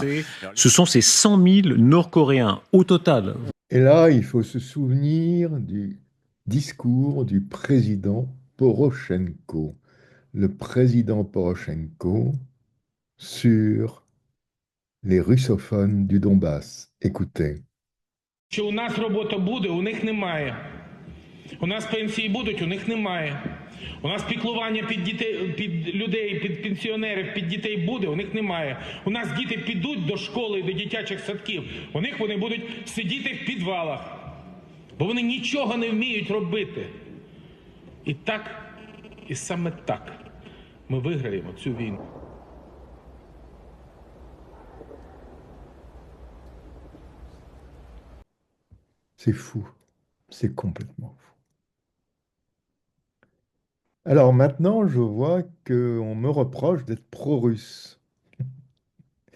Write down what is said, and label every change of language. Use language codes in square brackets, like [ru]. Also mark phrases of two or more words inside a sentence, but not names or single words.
[fr] Ce sont ces 100 000 Nord-Coréens au total. Et là, il faut se souvenir du discours du président Porochenko. Le président Porochenko sur les russophones du Donbass. Écoutez. [uk] Що у нас робота буде, у них немає. У нас пенсії будуть, у них немає. У нас піклування під дітей, під людей, під пенсіонерів, під дітей буде, у них немає. У нас діти підуть до школи, до дитячих садків. У них вони будуть сидіти в підвалах. Бо вони нічого не вміють робити. І так, і саме так ми виграємо цю війну. [fr] C'est fou, c'est complètement fou. Alors maintenant, je vois qu'on me reproche d'être pro-russe.